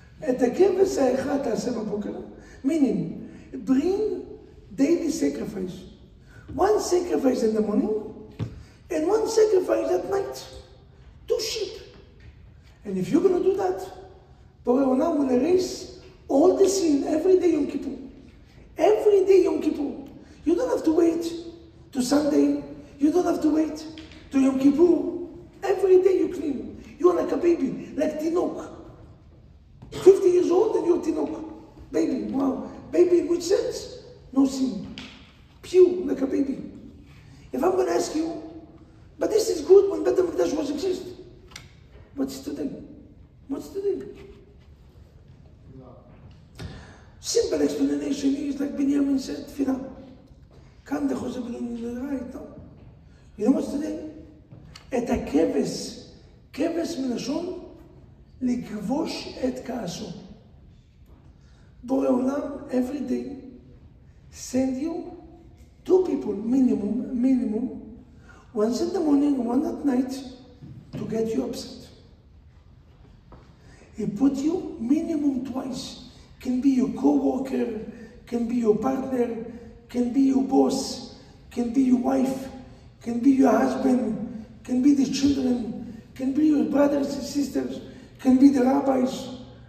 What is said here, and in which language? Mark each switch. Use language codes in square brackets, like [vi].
[he] את הכבש האחד תעשה בבוקר, [en] meaning, bring daily sacrifice. One sacrifice in the morning, and one sacrifice at night. 2 sheep. And if you're going to do that, Borei Olam will erase all the sin every day Yom Kippur. Every day Yom Kippur. You don't have to wait to Sunday. You don't have to wait to Yom Kippur. Every day you clean. You're like a baby, like Tinok. 50 years old and you're Tinok. Baby, wow. Baby in which sense? No sin. Pure, like a baby. If I'm going to ask you, but this is good when Beit HaMikdash was exist. What's today? What's today? Simple explanation is like Binyamin said, Tfilah. Kam de Choseh B'Lon right now. You know what's today? [he] Et הכבש, כבש מלשון לכבוש את כעסו. [en] בורא עולם every day send you 2 people minimum, once in the morning, one at night, to get you upset. He put you minimum twice. Can be your co-worker, can be your partner, can be your boss, can be your wife, can be your husband, can be the children, can be your brothers and sisters, can be the rabbis.